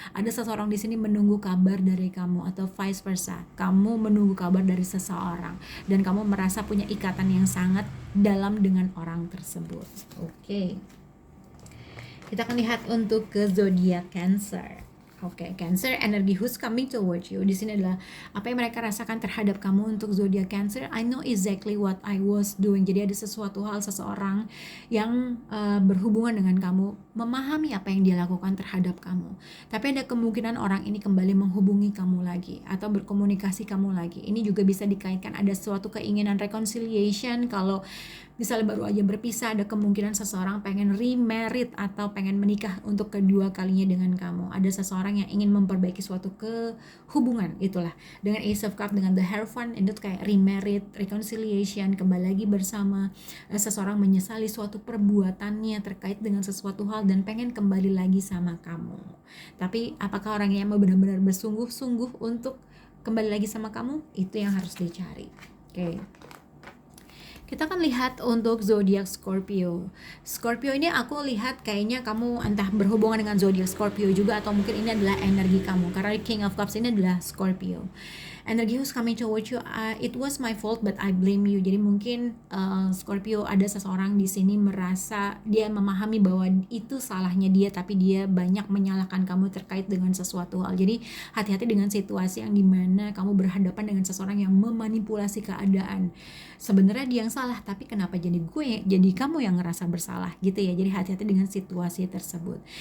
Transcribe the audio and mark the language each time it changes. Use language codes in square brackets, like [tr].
[id] Ada seseorang di sini menunggu kabar dari kamu, atau vice versa. Kamu menunggu kabar dari seseorang dan kamu merasa punya ikatan yang sangat dalam dengan orang tersebut. Oke. Kita akan lihat untuk ke zodiak Cancer. [en] Oke, Cancer, energi who's coming towards you. [id] Di sini adalah apa yang mereka rasakan terhadap kamu. Untuk zodiak [en] Cancer, I know exactly what I was doing. [id] Jadi ada sesuatu hal, seseorang yang berhubungan dengan kamu, memahami apa yang dia lakukan terhadap kamu. Tapi ada kemungkinan orang ini kembali menghubungi kamu lagi atau berkomunikasi kamu lagi. Ini juga bisa dikaitkan ada suatu keinginan reconciliation. Kalau misalnya baru aja berpisah, ada kemungkinan seseorang pengen remarried atau pengen menikah untuk kedua kalinya dengan kamu. Ada seseorang yang ingin memperbaiki suatu hubungan, itulah. Dengan Ace of Cups, dengan the Hierophant, itu kayak remarried, reconciliation, kembali lagi bersama. Seseorang menyesali suatu perbuatannya terkait dengan sesuatu hal dan pengen kembali lagi sama kamu. Tapi apakah orangnya mau benar-benar bersungguh-sungguh untuk kembali lagi sama kamu? Itu yang harus dicari. Oke. Kita akan lihat untuk zodiak Scorpio. Scorpio ini aku lihat kayaknya kamu entah berhubungan dengan zodiak Scorpio juga, atau mungkin ini adalah energi kamu karena King of Cups ini adalah Scorpio. [en] Energi who's coming towards you, it was my fault but I blame you. [id] Jadi mungkin Scorpio, ada seseorang di sini merasa dia memahami bahwa itu salahnya dia, tapi dia banyak menyalahkan kamu terkait dengan sesuatu hal. Jadi hati-hati dengan situasi yang dimana kamu berhadapan dengan seseorang yang memanipulasi keadaan. Sebenarnya dia yang salah, tapi kenapa jadi kamu yang ngerasa bersalah gitu ya. Jadi hati-hati dengan situasi tersebut.